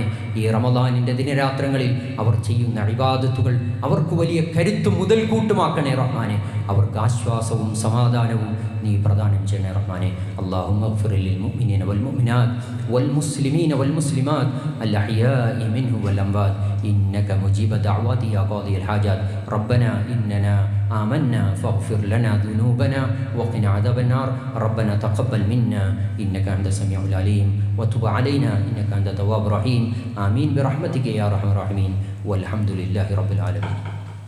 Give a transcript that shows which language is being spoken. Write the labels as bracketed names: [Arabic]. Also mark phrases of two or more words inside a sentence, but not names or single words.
[Malayalam] ഈ റമദാനിൻ്റെ ദിനരാത്രങ്ങളിൽ അവർ ചെയ്യുന്ന ഇബാദത്തുകൾ അവർക്ക് വലിയ കരുത്തും മുതൽക്കൂട്ടുമാക്കണേ റഹ്മാനെ. അവർക്ക് ആശ്വാസവും സമാധാനവും നീ പ്രദാനം ചെയ്യണേ റഹ്മാനെ. [Arabic] اللهم اغفر للمؤمنين والمؤمنات والمسلمين والمسلمات الأحياء منهم والأموات إنك مجيب الدعوات يا قاضي الحاجات. ربنا إننا آمنا فاغفر لنا ذنوبنا وقنا عذاب النار. ربنا تقبل منا إنك أنت السميع العليم وتب علينا إنك أنت التواب الرحيم. آمين برحمتك يا أرحم الراحمين والحمد لله رب العالمين.